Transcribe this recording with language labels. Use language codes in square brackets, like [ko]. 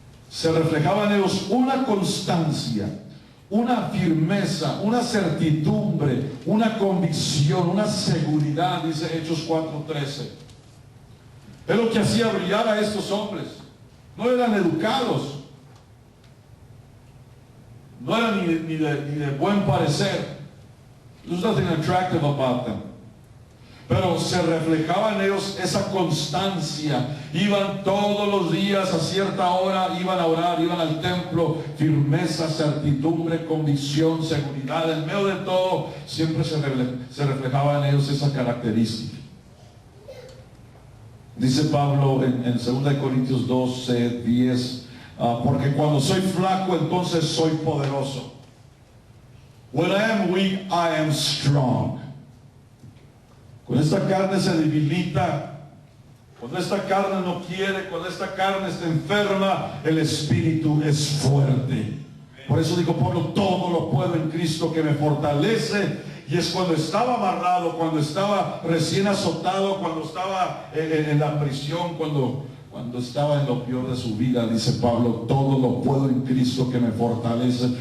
[es] Se reflejaba en ellos una constancia, una firmeza, una certidumbre, una convicción, una seguridad, dice Hechos 4:13. Es lo que hacía brillar a estos hombres. No eran educados, no eran ni de buen parecer. [en] There's nothing attractive about them. [es] Pero se reflejaba en ellos esa constancia. Iban todos los días a cierta hora, iban a orar, iban al templo. Firmeza, certidumbre, convicción, seguridad. En medio de todo, siempre se reflejaba en ellos esa característica. Dice Pablo en 2 Corintios 12:10, porque cuando soy flaco, entonces soy poderoso. [en] When I am weak, I am strong. [es] Cuando esta carne se debilita, cuando esta carne no quiere, cuando esta carne está enferma, el espíritu es fuerte. Por eso dijo Pablo, todo lo puedo en Cristo que me fortalece. Y es cuando estaba amarrado, cuando estaba recién azotado, cuando estaba en la prisión, cuando estaba en lo peor de su vida, dice Pablo, todo lo puedo en Cristo que me fortalece.